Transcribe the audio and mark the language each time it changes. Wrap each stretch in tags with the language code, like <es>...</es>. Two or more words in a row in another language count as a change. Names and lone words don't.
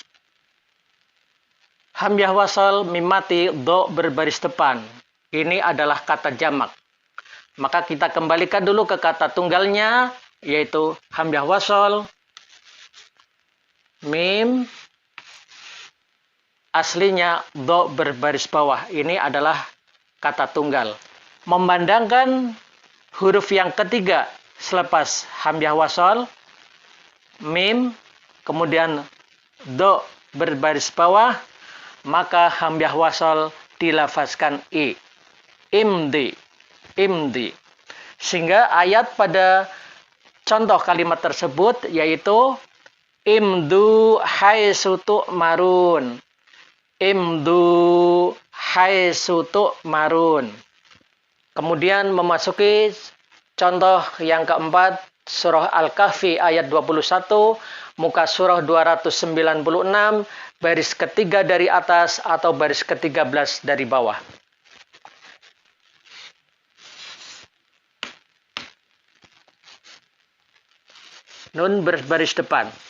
<ms>Hamzah wasol, mim mati, do berbaris depan. Ini adalah kata jamak. Maka kita kembalikan dulu ke kata tunggalnya, yaitu hamzah wasol, mim, aslinya do berbaris bawah. Ini adalah kata tunggal. Memandangkan huruf yang ketiga selepas hamzah wasol, mim, kemudian do berbaris bawah, maka hamzah wasol dilafazkan i.</ms> <ar>امضِ، امضِ.</ar> <ms>Sehingga ayat pada contoh kalimat tersebut yaitu</ms> <ar>امضوا حيث تؤمرون. امضوا حيث تؤمرون.</ar> <ms>Kemudian memasuki contoh yang keempat, surah Al-Kahfi ayat 21, muka surah 296, baris ketiga dari atas atau baris ke-13 dari bawah. Nun berbaris depan.</ms>